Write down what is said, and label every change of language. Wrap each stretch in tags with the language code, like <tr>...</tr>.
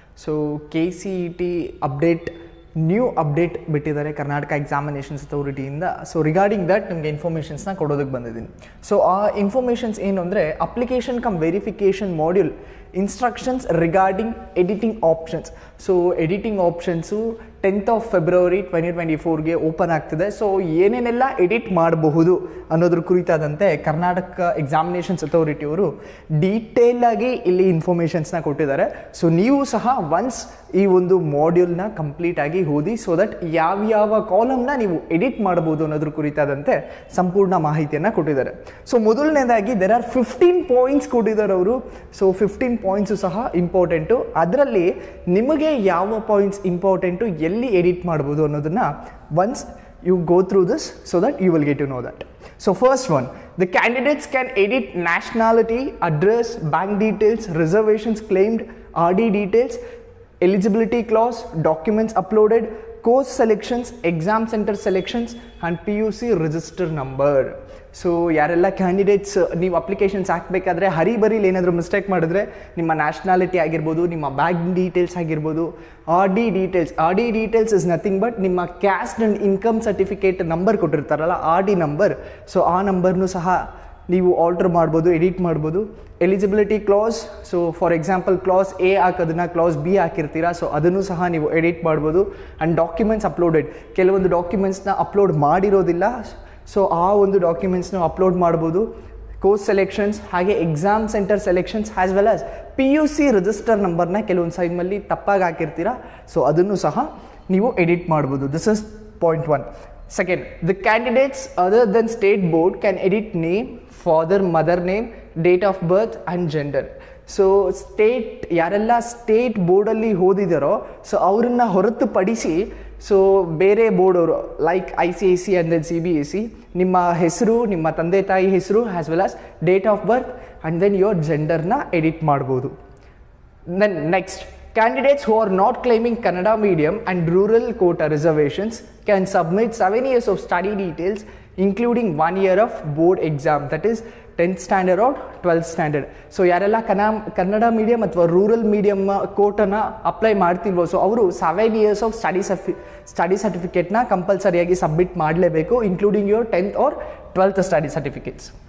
<en>So, KCET update, new update</en> <kn>ಬಿಟ್ಟಿದ್ದಾರೆ Karnataka examinations ಅಥಾರಿಟಿಯಿಂದ. So</kn> <en>regarding that</en> <kn>ನಿಮಗೆ ಇನ್ಫಾರ್ಮೇಷನ್ಸ್ನ ಕೊಡೋದಕ್ಕೆ ಬಂದಿದ್ದೀನಿ. ಸೊ ಆ ಇನ್ಫಾರ್ಮೇಷನ್ಸ್ ಏನು ಅಂದರೆ application come verification module instructions regarding editing options. So editing options 10th of February 2024ಗೆ open ಆಗ್ತಿದೆ. So ಏನೇನೆಲ್ಲ ಎಡಿಟ್ ಮಾಡಬಹುದು ಅನ್ನೋದ್ರ ಕುರಿತಾದಂತೆ ಕರ್ನಾಟಕ ಎಕ್ಸಾಮಿನೇಷನ್ಸ್ ಅಥಾರಿಟಿಯವರು ಡೀಟೇಲ್ ಆಗಿ ಇಲ್ಲಿ ಇನ್ಫಾರ್ಮೇಷನ್ಸ್ನ ಕೊಟ್ಟಿದ್ದಾರೆ. ಸೊ ನೀವು ಸಹ ಒನ್ಸ್ ಈ ಒಂದು ಮಾಡ್ಯೂಲ್ನ ಕಂಪ್ಲೀಟ್ ಆಗಿ ಓದಿ, ಸೊ ದಟ್ ಯಾವ್ಯಾವ ಕಾಲಮ್ನ ನೀವು ಎಡಿಟ್ ಮಾಡಬಹುದು ಅನ್ನೋದ್ರ ಕುರಿತಾದಂತೆ ಸಂಪೂರ್ಣ ಮಾಹಿತಿಯನ್ನು ಕೊಟ್ಟಿದ್ದಾರೆ. ಸೊ ಮೊದಲನೇದಾಗಿ</kn> <en>there are</en> <kn>15 ಪಾಯಿಂಟ್ಸ್ ಕೊಟ್ಟಿದ್ದಾರೆ ಅವರು. ಸೊ 15 ಪಾಯಿಂಟ್ಸು ಸಹ ಇಂಪಾರ್ಟೆಂಟು. ಅದರಲ್ಲಿ ನಿಮಗೆ ಯಾವ ಪಾಯಿಂಟ್ಸ್ ಇಂಪಾರ್ಟೆಂಟು, ಎಲ್ಲಿ ಎಡಿಟ್ ಮಾಡ್ಬೋದು ಅನ್ನೋದನ್ನು</kn> <en>Once you go through this so that you will get to know that. So first one, the candidates can edit nationality, address, bank details, reservations claimed, RD details, eligibility clause, documents uploaded, course selections, exam center selections and PUC register number.</en> <kn>So ಯಾರೆಲ್ಲ candidates ನೀವು applications ಹಾಕಬೇಕಾದ್ರೆ ಹರಿಬರಿಲಿ ಏನಾದರೂ mistake ಮಾಡಿದ್ರೆ ನಿಮ್ಮ nationality ಆಗಿರ್ಬೋದು, ನಿಮ್ಮ bank details ಆಗಿರ್ಬೋದು, R D details</kn> <en>is nothing but</en> <kn>ನಿಮ್ಮ caste and income certificate number ಕೊಟ್ಟಿರ್ತಾರಲ್ಲ, R D number. So ಆ ನಂಬರ್ನು ಸಹ ನೀವು ಆಲ್ಟರ್ ಮಾಡ್ಬೋದು, ಎಡಿಟ್ ಮಾಡ್ಬೋದು. Eligibility class, so for example class A ಹಾಕೋದನ್ನ class B ಹಾಕಿರ್ತೀರಾ, so ಅದನ್ನು ಸಹ ನೀವು ಎಡಿಟ್ ಮಾಡ್ಬೋದು. ಆ್ಯಂಡ್ ಡಾಕ್ಯುಮೆಂಟ್ಸ್ ಅಪ್ಲೋಡೆಡ್, ಕೆಲವೊಂದು ಡಾಕ್ಯುಮೆಂಟ್ಸ್ನ ಅಪ್ಲೋಡ್ ಮಾಡಿರೋದಿಲ್ಲ, ಸೊ ಆ ಒಂದು ಡಾಕ್ಯುಮೆಂಟ್ಸ್ನ ಅಪ್ಲೋಡ್ ಮಾಡ್ಬೋದು. ಕೋರ್ಸ್ ಸೆಲೆಕ್ಷನ್ಸ್, ಹಾಗೆ exam centre selections as well as PUC register ನಂಬರ್ನ ಕೆಲವೊಂದು ಸೈಮಲ್ಲಿ ತಪ್ಪಾಗಿ ಹಾಕಿರ್ತೀರಾ, ಸೊ ಅದನ್ನು ಸಹ ನೀವು ಎಡಿಟ್ ಮಾಡ್ಬೋದು.</kn> <en>This is point 1. Second, the candidates other than state board can edit name, father, mother name, date of birth and gender.</en> <kn>So state ಯಾರೆಲ್ಲ state ಬೋರ್ಡಲ್ಲಿ ಓದಿದಾರೋ so ಅವರನ್ನು ಹೊರತುಪಡಿಸಿ ಸೊ ಬೇರೆ ಬೋರ್ಡವರು like ICSE and then CBSE ನಿಮ್ಮ ಹೆಸರು, ನಿಮ್ಮ ತಂದೆ ತಾಯಿ ಹೆಸರು as well as date of birth and then your ಜೆಂಡರ್ನ edit ಮಾಡ್ಬೋದು.</kn> <en>Then next, candidates who are not claiming Kannada medium and rural quota reservations can submit 7 years of study details including 1 year of board exam, that is 10th standard or 12th standard.</en> <kn>So ಯಾರೆಲ್ಲ Kannada medium ಅಥವಾ rural medium ಕೋಟನ್ನು apply ಮಾಡ್ತಿಲ್ವೋ so ಅವರು 7 years of study ಸರ್ಟಿಫಿಕೇಟ್ನ ಕಂಪಲ್ಸರಿಯಾಗಿ submit ಮಾಡಲೇಬೇಕು,</kn> <en>Including your 10th or 12th study certificates.</en>